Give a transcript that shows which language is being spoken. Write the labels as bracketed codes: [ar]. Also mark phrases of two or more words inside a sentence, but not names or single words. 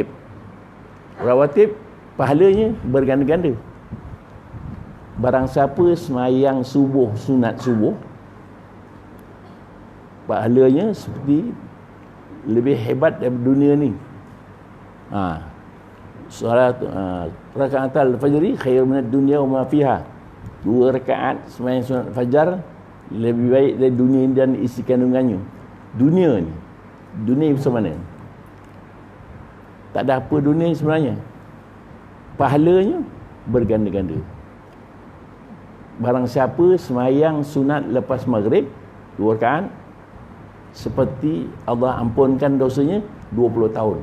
[ms] Rawatib pahalanya berganda-ganda. Barang siapa semayang subuh, sunat subuh, pahalanya seperti lebih hebat daripada dunia ni. [ar] صلاة ركعتا الفجر خير من الدنيا وما فيها. [ms] 2 rakaat sembahyang sunat fajar lebih baik dari dunia dan isi kandungannya. Dunia ni, dunia macam mana? Tak ada apa dunia sebenarnya. Pahalanya berganda-ganda. Barang siapa sembahyang sunat lepas maghrib 2 rakaat, seperti Allah ampunkan dosanya 20 tahun.